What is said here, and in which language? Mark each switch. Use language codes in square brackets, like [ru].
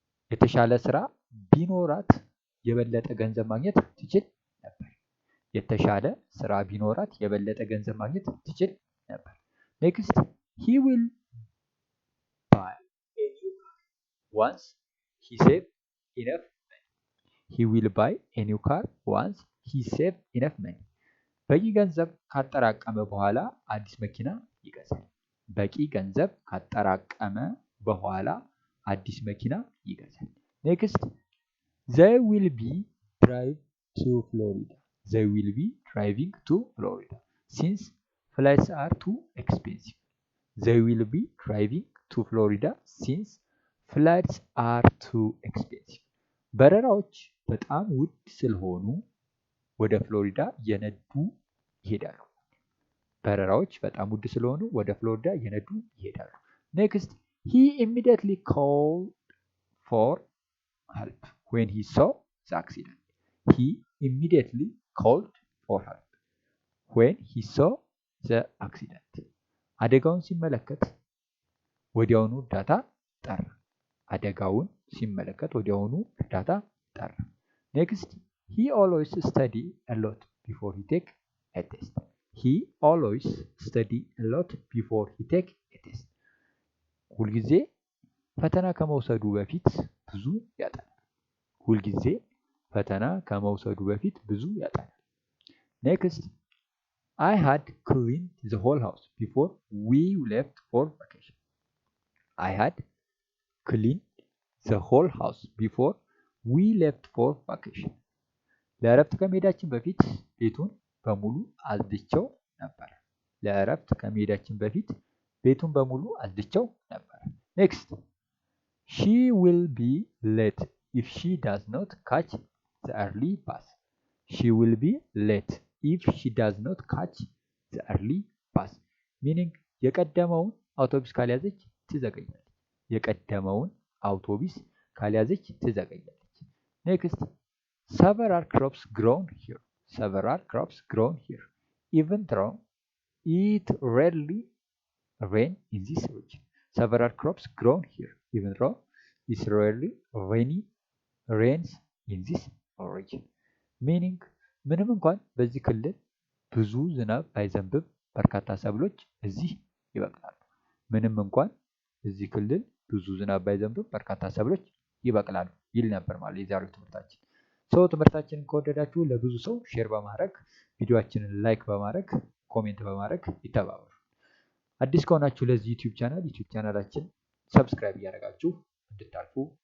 [am] የተሻለ ስራ ቢኖራት የበለጠ ገንዘብ ማግኘት ትችል ነበር። የተሻለ ስራ ቢኖራት የበለጠ ገንዘብ ማግኘት ትችል ነበር። [en] next he will buy a new car once he save enough money he will buy a new car once he save enough money. [am] በቂ ገንዘብ ካጠራቀመ በኋላ አዲስ መኪና ይገዛል። በቂ ገንዘብ ካጠራቀመ በኋላ አዲስ መኪና ይገዛል። ኔክስት [en] they will be drive to Florida. They will be driving to Florida since flights are too expensive. They will be driving to Florida since flights are too expensive. [am] በረራዎች በጣም ውድ ስለሆኑ ወደ ፍሎሪዳ እየነዱ ይሄዳሉ። በረራዎች በጣም ውድ ስለሆኑ ወደ ፍሎሪዳ እየነዱ ይሄዳሉ። ኔክስት [en] he immediately called for help when he saw the accident. He immediately called for help when he saw the accident. [am] አደጋውን ሲመለከት ወዲያውኑ እርዳታ ጠራ። አደጋውን ሲመለከት ወዲያውኑ እርዳታ ጠራ። ኔክስት [en] he always study a lot before he take a test. He always study a lot before he take a test. [am] ሁልጊዜ ፈተና ከመውሰዱ በፊት ብዙ ያጠናል። ሁልጊዜ ፈተና ከመውሰዱ በፊት ብዙ ያጠናል። ኔክስት [en] I had cleaned the whole house before we left for vacation. I had cleaned the whole house before we left for vacation. [am] ለእረፍት ከመሄዳችን በፊት ቤቱን በሙሉ አጽድቼው ነበር። ለእረፍት ከመሄዳችን በፊት ቤቱን በሙሉ አጽድቼው ነበር። ኔክስት [en] she will be late if she does not catch the early bus. She will be late if she does not catch the early bus. [am] meaning የቀደመውን አውቶቡስ ካልያዘች ትዘገያለች። የቀደመውን አውቶቡስ ካልያዘች ትዘገያለች። ኔክስት [en] several crops grown here. Several crops grown here. Even though it rarely rain in this region. Several crops grown here. Even though it rarely rains in this region. [am] Meaning ምንም እንኳን በዚህ ክልል ብዙ ዝናብ ባይዘንብም በርካታ ሰብሎች እዚህ ይበቅላሉ። ምንም እንኳን እዚህ ክልል ብዙ ዝናብ ባይዘንብም በርካታ ሰብሎች ይበቅላሉ ይል ነበር ማለት የዛሬው ትምህርታችን። ትምህርታችንን ከወደዳችሁ ለብዙ ሰው ሼር በማድረግ ቪዲዮአችንን ላይክ በማድረግ ኮሜንት በማድረግ ይተባበሩ። አዲስ ከሆናችሁ ለዚህ ዩቲዩብ ቻናላችን ሰብስክራይብ እያደረጋችሁ እንድታልፉ